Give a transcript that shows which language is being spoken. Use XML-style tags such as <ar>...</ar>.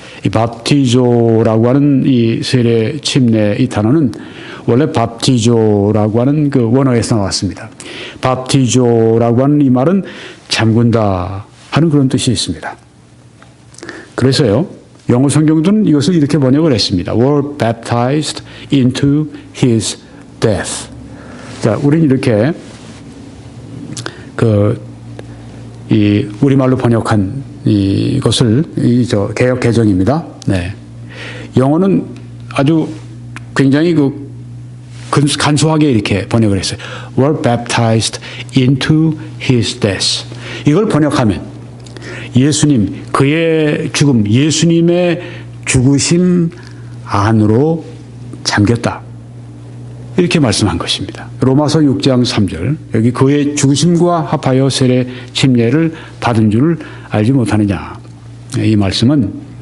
<ko>이 밥티조라고 하는 이 세례 침례 이 단어는 원래 밥티조라고 하는 그 원어에서 나왔습니다. 밥티조라고 하는 이 말은 잠근다 하는 그런 뜻이 있습니다. 그래서요, 영어 성경들은 이것을 이렇게 번역을 했습니다.</ko> <en>were baptized into his death.</en> <ko>자, 우리는 이렇게 이 우리말로 번역한 이것을 개역 개정입니다. 네. 영어는 아주 굉장히 간소하게 이렇게 번역을 했어요.</ko> <en>were baptized into his death.</en> <ko>이걸 번역하면 예수님, 그의 죽음, 예수님의 죽으심 안으로 잠겼다, 이렇게 말씀한 것입니다. 로마서 6장 3절 여기 그의 죽으심과 합하여 세례 침례를 받은 줄 알지 못하느냐, 이 말씀은</ko>